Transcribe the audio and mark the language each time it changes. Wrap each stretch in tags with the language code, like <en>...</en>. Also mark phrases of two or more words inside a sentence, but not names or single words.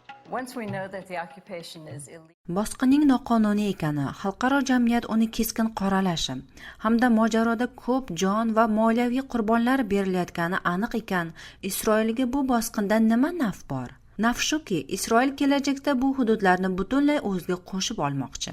<en>Once we know that the occupation is illegal.</en> <uz>Bosqinning noqonuniy ekani, xalqaro jamiyat uni keskin qoralashi hamda mojaroda ko'p jon va moliyaviy qurbonlar berilayotgani aniq ekan, Isroilga bu bosqindan nima naf bor? Naf shuki, Isroil kelajakda bu hududlarni butunlay o'ziga qo'shib olmoqchi.</uz>